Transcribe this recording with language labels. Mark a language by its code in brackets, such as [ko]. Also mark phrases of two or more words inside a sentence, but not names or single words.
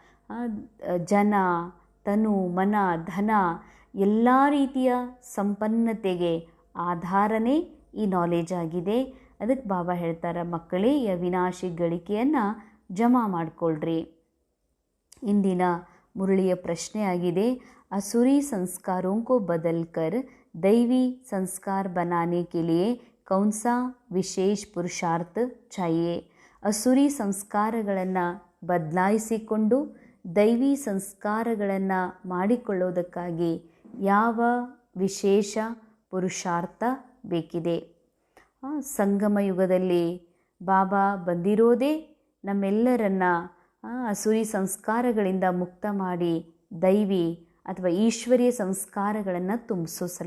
[kn] ಜನ, ತನು, ಮನ, ಧನ ಎಲ್ಲ ರೀತಿಯ ಸಂಪನ್ನತೆಗೆ ಆಧಾರನೇ ಈ ನಾಲೆಜ್ ಆಗಿದೆ. ಅದಕ್ಕೆ ಬಾಬಾ ಹೇಳ್ತಾರೆ, ಮಕ್ಕಳೇ ಈ ಅವಿನಾಶಿ ಗಳಿಕೆಯನ್ನು ಜಮಾ ಮಾಡಿಕೊಳ್ಳ್ರಿ. ಇಂದಿನ ಮುರಳಿಯ ಪ್ರಶ್ನೆ ಆಗಿದೆ, [hi] असुरी संस्कारों को बदलकर दैवी संस्कार बनाने के लिए कौन सा विशेष पुरुषार्थ चाहिए? [kn] ಅಸುರಿ ಸಂಸ್ಕಾರಗಳನ್ನು ಬದಲಾಯಿಸಿಕೊಂಡು ದೈವಿ ಸಂಸ್ಕಾರಗಳನ್ನು ಮಾಡಿಕೊಳ್ಳೋದಕ್ಕಾಗಿ ಯಾವ ವಿಶೇಷ ಪುರುಷಾರ್ಥ ಬೇಕಿದೆ? ಸಂಗಮ ಯುಗದಲ್ಲಿ ಬಾಬಾ ಬಂದಿರೋದೇ ನಮ್ಮೆಲ್ಲರನ್ನ ಅಸುರಿ ಸಂಸ್ಕಾರಗಳಿಂದ ಮುಕ್ತ ಮಾಡಿ ದೈವಿ ಅಥವಾ ಈಶ್ವರೀಯ ಸಂಸ್ಕಾರಗಳನ್ನು ತುಂಬಿಸೋ ಸಲುವಾಗಿ.